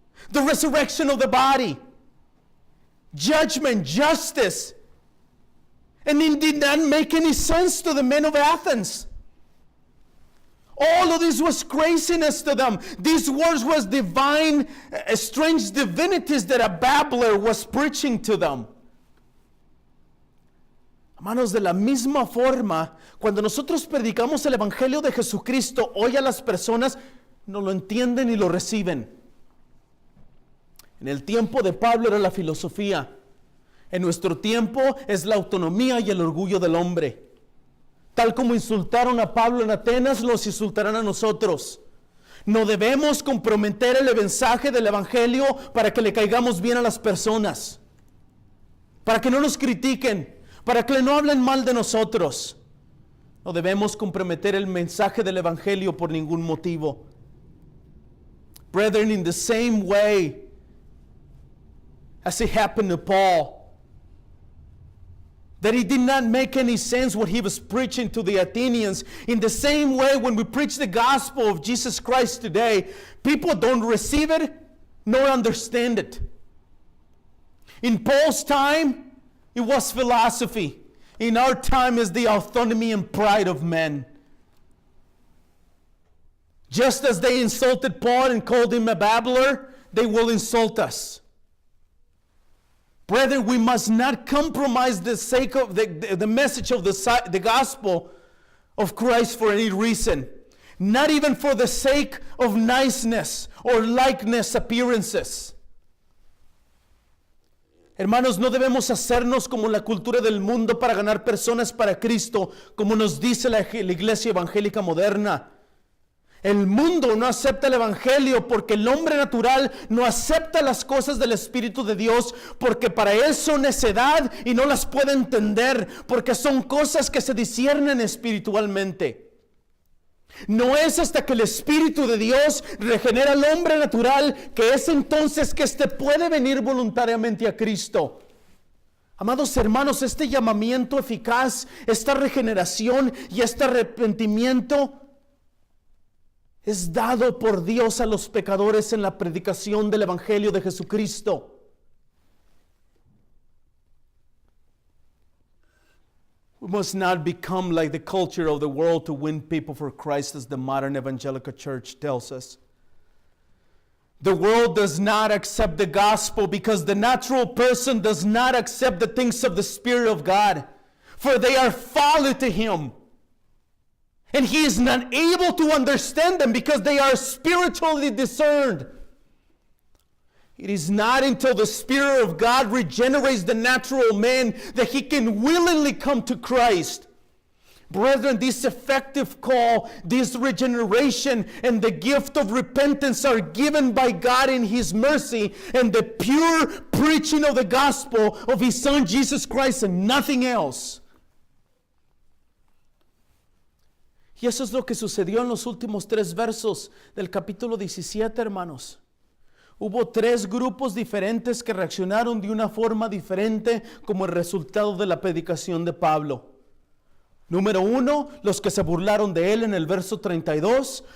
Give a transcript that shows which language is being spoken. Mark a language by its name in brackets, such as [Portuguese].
[English] The resurrection of the body, judgment, justice. And it did not make any sense to the men of Athens. All of this was craziness to them. These words was divine, strange divinities that a babbler was preaching to them. [Spanish] Hermanos, de la misma forma, cuando nosotros predicamos el Evangelio de Jesucristo, hoy a las personas no lo entienden y lo reciben. En el tiempo de Pablo era la filosofía. En nuestro tiempo es la autonomía y el orgullo del hombre. Tal como insultaron a Pablo en Atenas, los insultarán a nosotros. No debemos comprometer el mensaje del Evangelio para que le caigamos bien a las personas. Para que no nos critiquen. Para que no hablen mal de nosotros. No debemos comprometer el mensaje del Evangelio por ningún motivo. [English] Brethren, in the same way as it happened to Paul, that it did not make any sense what he was preaching to the Athenians. In the same way, when we preach the gospel of Jesus Christ today, people don't receive it nor understand it. In Paul's time, it was philosophy. In our time, is the autonomy and pride of men. Just as they insulted Paul and called him a babbler, they will insult us. Brethren, we must not compromise the sake of the message of the gospel of Christ for any reason, not even for the sake of niceness or likeness appearances. [Spanish] Hermanos, no debemos hacernos como la cultura del mundo para ganar personas para Cristo, como nos dice la iglesia evangélica moderna. El mundo no acepta el evangelio porque el hombre natural no acepta las cosas del Espíritu de Dios, porque para él son necedad y no las puede entender, porque son cosas que se disciernen espiritualmente. No es hasta que el Espíritu de Dios regenera al hombre natural que es entonces que éste puede venir voluntariamente a Cristo. Amados hermanos, este llamamiento eficaz, esta regeneración y este arrepentimiento es dado por Dios a los pecadores en la predicación del Evangelio de Jesucristo. [English] We must not become like the culture of the world to win people for Christ, as the modern evangelical church tells us. The world does not accept the gospel because the natural person does not accept the things of the Spirit of God, for they are folly to him. And he is not able to understand them because they are spiritually discerned. It is not until the Spirit of God regenerates the natural man that he can willingly come to Christ. Brethren, this effective call, this regeneration, and the gift of repentance are given by God in His mercy and the pure preaching of the gospel of His Son Jesus Christ and nothing else. [Spanish] Y eso es lo que sucedió en los últimos 3 versos del capítulo 17, hermanos. Hubo 3 grupos diferentes que reaccionaron de una forma diferente como el resultado de la predicación de Pablo. Número 1, los que se burlaron de él en el verso 32.